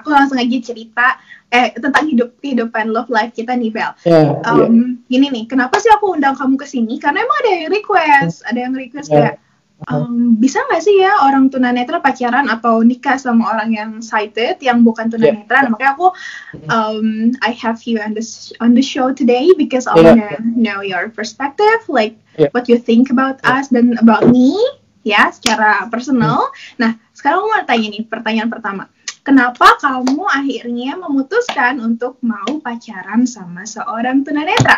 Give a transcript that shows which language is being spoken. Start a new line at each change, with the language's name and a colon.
Indonesian: Aku langsung aja cerita tentang kehidupan love life kita nih, Bel. Gini nih, kenapa sih aku undang kamu ke sini? Karena emang ada yang request kayak bisa nggak sih ya orang tunanetra pacaran atau nikah sama orang yang sighted yang bukan tunanetra? Nah, makanya aku
English: I have you on the show today because I wanna know your perspective, like what you think about us
Indonesian: dan
English: about me,
Indonesian: ya, secara personal. Nah, sekarang aku mau tanya nih, pertanyaan pertama. Kenapa kamu akhirnya memutuskan untuk mau pacaran sama seorang tunanetra?